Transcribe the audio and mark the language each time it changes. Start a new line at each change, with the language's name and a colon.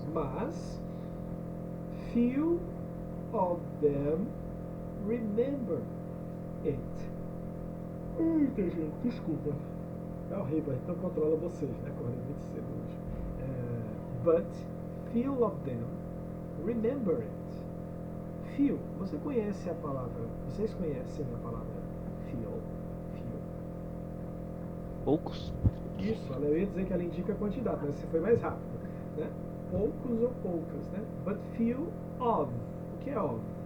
English: Mas, few of them remember it.
Portuguese: Eita, gente, desculpa. É horrível, então controla vocês, né? Acordei muito cedo hoje.
English: But, few of them remember it.
Portuguese: Few, você conhece a palavra, vocês conhecem a palavra few? poucos. Isso, eu ia dizer que ela indica a quantidade, mas você foi mais rápido, né? Poucos ou poucas, né?
English: But few of.
Portuguese: O que é of?